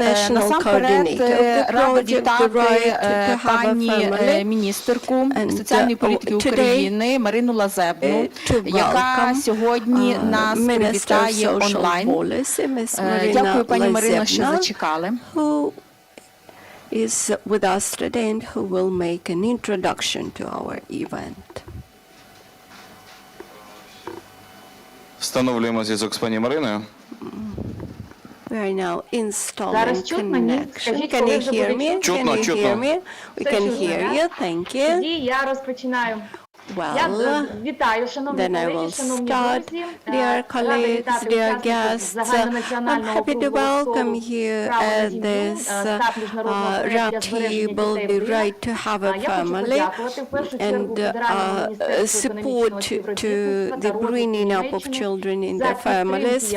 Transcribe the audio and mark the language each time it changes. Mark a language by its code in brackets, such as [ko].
[uk] Насамперед, рада вітати пані міністерку соціальної політики України Марину Лазебну, яка сьогодні нас привітає онлайн. Дякую, пані Марино, що зачекали. [en] Is with us today and who will make an introduction to our event. [uk] Встановлюємо зв'язок з пані Мариною. [en] We are now installing connection. Can you hear me? Can you hear me? We can hear you. Thank you. [uk] Тоді я розпочинаю. [en] Well, then I will start. Dear colleagues, dear guests, I'm happy to welcome you at this round table, the right to have a family, and support to the bringing up of children in their families.